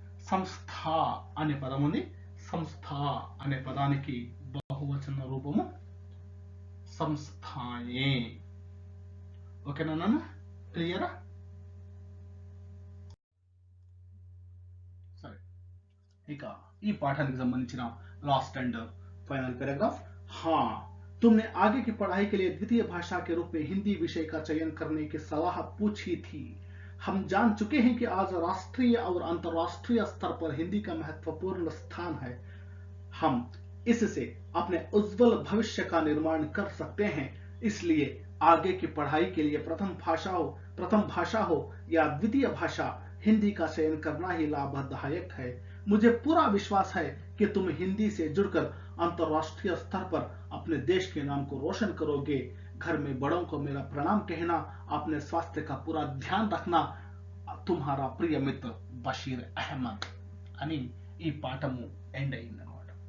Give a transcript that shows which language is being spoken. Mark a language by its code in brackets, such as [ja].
[te] సంస్థ అనే పదం ఉంది. సంస్థ అనే పదానికి బహువచన రూపము సంస్థాయే. ఓకేనా నాన్న, క్లియరా? సరే, ఇక ఈ పాఠానికి సంబంధించిన [en] Last and final paragraph. [hi] हाँ, तुमने आगे की पढ़ाई के लिए द्वितीय भाषा के रूप में हिंदी विषय का चयन करने की सलाह पूछी थी. हम जान चुके हैं कि आज राष्ट्रीय और अंतर्राष्ट्रीय स्तर पर हिंदी का महत्वपूर्ण स्थान है. हम इससे अपने उज्जवल भविष्य का निर्माण कर सकते हैं. इसलिए आगे की पढ़ाई के लिए प्रथम भाषा हो या द्वितीय भाषा, हिंदी का चयन करना ही लाभदायक है। मुझे पूरा विश्वास है कि तुम हिंदी से जुड़कर अंतर्राष्ट्रीय स्तर पर अपने देश के नाम को रोशन करोगे। घर में बड़ों को मेरा प्रणाम कहना, अपने स्वास्थ्य का पूरा ध्यान रखना। तुम्हारा प्रिय मित्र [te] బషీర్ అహ్మద్ అని ఈ పాఠము ఎండ్ అయిందనమాట.